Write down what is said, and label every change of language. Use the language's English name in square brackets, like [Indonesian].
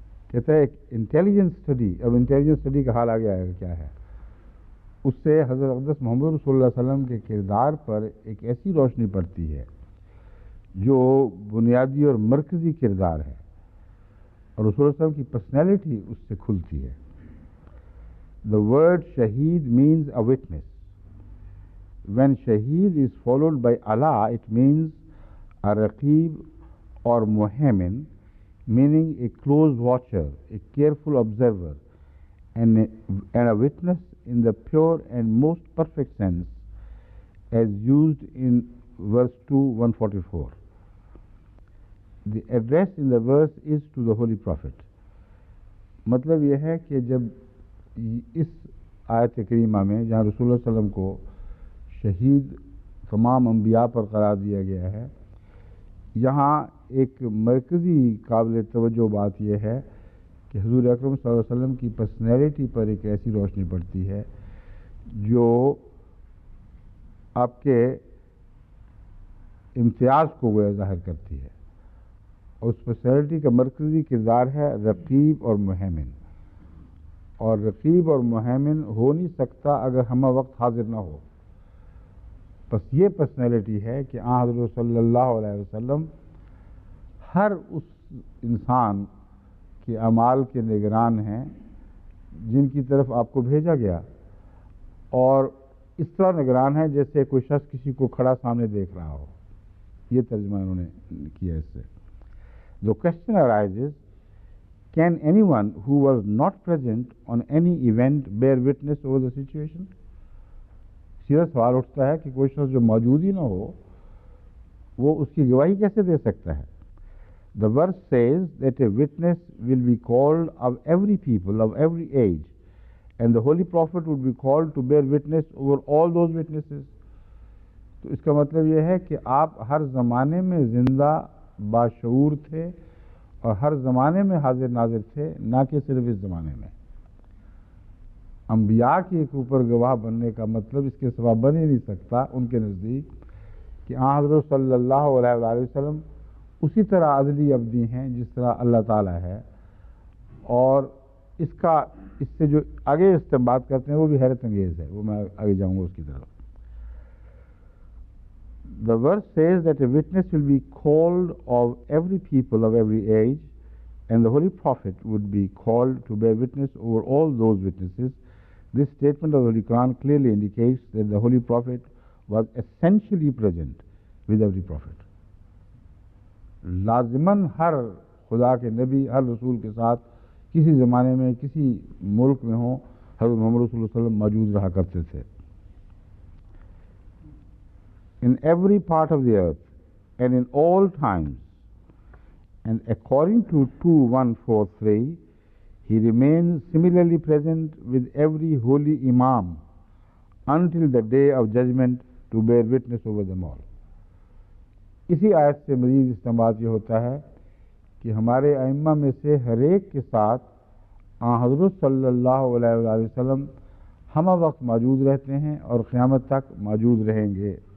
[Urdu] کہتا ہے ایک انٹیلیجنٹ اسٹڈی، اب انٹیلیجنٹ اسٹڈی کا حال آگے آئے گا کیا ہے، اس سے حضرت اقدس محمد رسول اللہ صلی اللہ علیہ وسلم کے کردار پر ایک ایسی روشنی پڑتی ہے جو بنیادی اور مرکزی کردار ہے، اور رسول اللہ صلی اللہ علیہ وسلم کی پرسنالٹی اس سے کھلتی ہے. [English] The word shaheed means a witness. When shaheed is followed by Allah, it means a raqib or muhaimin, meaning a close watcher, a careful observer, and a witness in the pure and most perfect sense, as used in verse 2, 144. The address in the verse is to the Holy Prophet. [Urdu] مطلب یہ ہے کہ جب اس آیت کریمہ میں جہاں رسول اللہ صلی اللہ علیہ وسلم کو شہید تمام انبیاء پر قرار دیا گیا ہے، یہاں ایک مرکزی قابل توجہ بات یہ ہے کہ حضور اکرم صلی اللہ علیہ وسلم کی پرسنالٹی پر ایک ایسی روشنی پڑتی ہے جو آپ کے امتیاز کو گویا ظاہر کرتی ہے، اور اس پرسنالٹی کا مرکزی کردار ہے رقیب اور محیمن. اور رقیب اور محیمن ہو نہیں سکتا اگر ہمہ وقت حاضر نہ ہو. بس یہ پرسنالٹی ہے کہ حضرت صلی اللہ علیہ وسلم ہر اس انسان کے اعمال کے نگران ہیں جن کی طرف آپ کو بھیجا گیا، اور اس طرح نگران ہے جیسے کوئی شخص کسی کو کھڑا سامنے دیکھ رہا ہو. یہ ترجمہ انہوں نے کیا اس سے. [English] The question arises, can anyone who was not present on any event bear witness over the situation? [Urdu] سیدھا سوال اٹھتا ہے کہ کوئی شخص جو موجود ہی نہ ہو وہ اس کی گواہی کیسے دے سکتا ہے؟ [English] The verse says that a witness will be called of every people, of every age, and the Holy Prophet would be called to bear witness over all those witnesses. [Urdu] تو اس کا مطلب یہ ہے کہ آپ ہر زمانے میں زندہ باشعور تھے اور ہر زمانے میں حاضر ناظر تھے، نہ کہ صرف اس زمانے میں. انبیاء کے ایک اوپر گواہ بننے کا مطلب اس کے سوا بن ہی نہیں سکتا ان کے نزدیک کہ حضرت صلی اللہ علیہ وآلہ وسلم اسی طرح عدلی ابدی ہیں جس طرح اللہ تعالیٰ ہے. اور اس سے جو آگے استنباط کرتے ہیں وہ بھی حیرت انگیز ہے، وہ میں آگے جاؤں گا اس کی طرف. [English] The verse says that a witness will be called of every people of every age, and the Holy Prophet would be called to bear witness over all those witnesses. This statement of the Holy Quran clearly indicates that the Holy Prophet was essentially present with every Prophet. [Urdu] لازماً ہر خدا کے نبی، ہر رسول کے ساتھ کسی زمانے میں کسی ملک میں ہوں، حضرت محمد رسول اللہ صلی اللہ علیہ وسلم موجود رہا کرتے تھے. [English] In every part of the earth and in all times, and according to 2:143, he remains similarly present with every holy imam until the day of judgment to bear witness over them all. [Urdu] اسی آیت سے مزید استنباط یہ ہوتا ہے کہ ہمارے ائمہ میں سے ہر ایک کے ساتھ حضرت صلی اللہ علیہ وآلہ وسلم ہمہ وقت موجود رہتے ہیں اور قیامت تک موجود رہیں گے.